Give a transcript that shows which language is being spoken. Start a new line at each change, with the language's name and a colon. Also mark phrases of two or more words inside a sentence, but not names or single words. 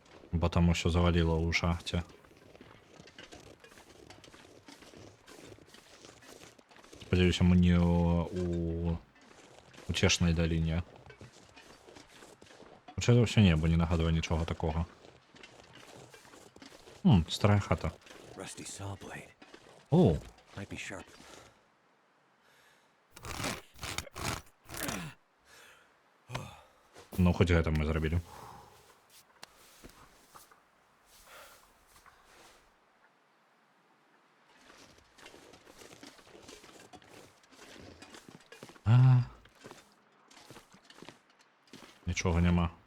Belarusian: Бо там усё заваліло ў шахце. Спадзяюся, мы не у уцешнай даліне. Хутчэй за ўсё небо не нагадвае нічога такога. Старая хата.
English: Rusty saw blade.
Belarusian: О,
English: Might be sharp.
Belarusian: ну хоць гэта мы зрабілі. Нічога няма.